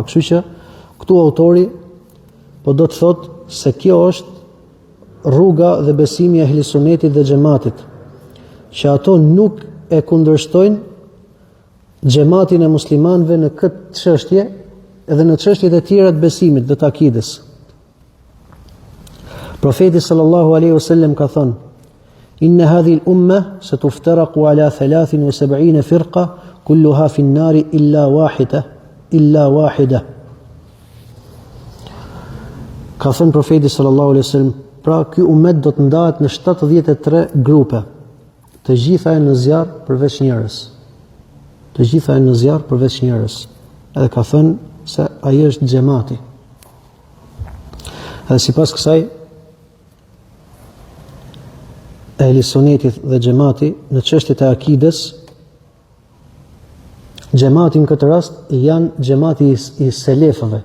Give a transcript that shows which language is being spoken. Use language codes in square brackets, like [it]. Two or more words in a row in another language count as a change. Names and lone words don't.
[sq] Kështu që këtu autori po do të thotë se kjo është rruga dhe besimi e ehli sunetit dhe xhamatit, që ato nuk e kundërshtojnë xhamatin e muslimanëve në këtë çështje edhe në çështjet e tjera të besimit dhe të akides. [ar] Profeti صلى الله عليه وسلم [sq] ka thënë: [ar] إن هذه الأمة ستفترق على ٧٣ فرقة كلها في النار إلا واحدة. [sq] Ka thënë profeti [ar] صلى الله عليه وسلم, [sq] pra ky ummet do të ndahet në 73 grupe, të gjitha janë në zjarr përveç njërës. Të gjitha janë në zjarr përveç njërës. Edhe ka thënë se ai është xhamati. Edhe sipas kësaj ehli sunetit dhe xhamati në çështjet e akides, xhamati në këtë rast janë xhamati i selefëve.